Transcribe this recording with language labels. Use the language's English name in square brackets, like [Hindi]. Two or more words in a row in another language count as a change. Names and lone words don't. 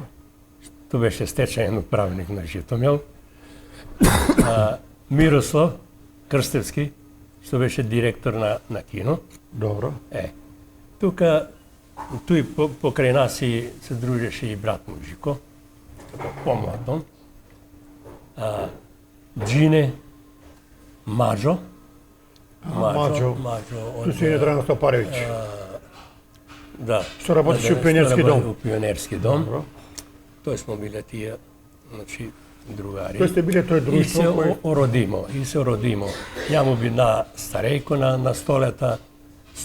[Macedonian] тоа беше стечаен управник на Житомил. Мирослав Крстевски, што беше директор на кино. Добро. Тука, тој покрај нас и се дружеше и брат му Жико, помладон. Джине, Маджо. Маджо. Ту си не Драган Стопаревич. Да. Што работеше у Пионерски дом. У Пионерски дом. Добро. Тој смо биле тие, значи, другари. Тој сте биле тој И се друштво кој... ородимо. Ја му би на старејко на столета, Стошич, Томе На